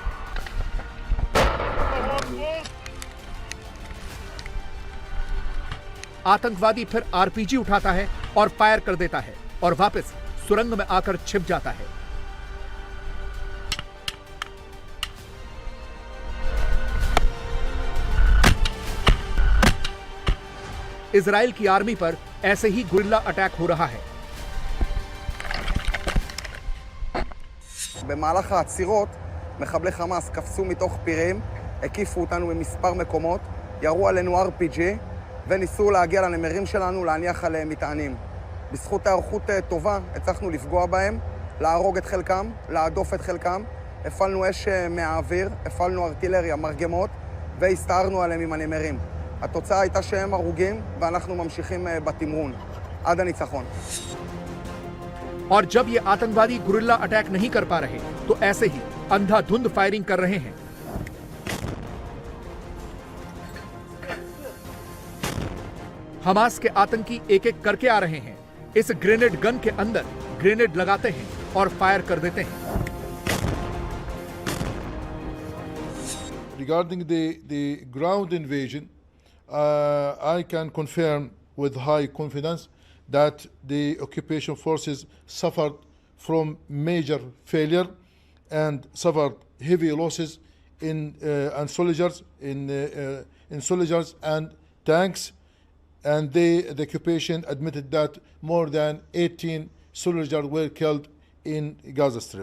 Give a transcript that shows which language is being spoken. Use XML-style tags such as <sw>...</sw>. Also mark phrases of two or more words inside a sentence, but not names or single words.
<hi>आतंकवादी फिर आरपीजी उठाता है और फायर कर देता है और वापस सुरंग में आकर छिप जाता है। इजराइल की आर्मी पर ऐसे ही</hi> <en>guerrilla attack</en> <hi>हो रहा है।</hi> <he>במהלך העצירות, מחבלי חמאס קפצו מתוך פירים, הקיפו אותנו במספר מקומות, ירו עלינו RPG וניסו להגיע לנמרים שלנו, להניח עליהם מטענים. בזכות היערכות טובה, הצלחנו לפגוע בהם, להרוג את חלקם, להדוף את חלקם, הפעלנו אש מהאוויר, הפעלנו ארטילריה, מרגמות, והסתערנו עליהם עם הנמרים. התוצאה הייתה שהם הרוגים, ואנחנו ממשיכים בתמרון, עד הניצחון.</he> <hi>और जब ये आतंकवादी</hi> <en>guerrilla attack</en> <hi>नहीं कर पा रहे, तो ऐसे ही अंधाधुंध फायरिंग कर रहे हैं। हमास के आतंकी एक एक करके आ रहे हैं। इस</hi> <en>grenade gun</en> <hi>के अंदर ग्रेनेड लगाते हैं और फायर कर देते हैं।</hi> <en>Regarding the ground invasion, I can confirm with high confidence that the occupation forces suffered from major failure and suffered heavy losses in soldiers, in soldiers and tanks, and the occupation admitted that more than 18 soldiers were killed in Gaza Strip.</en>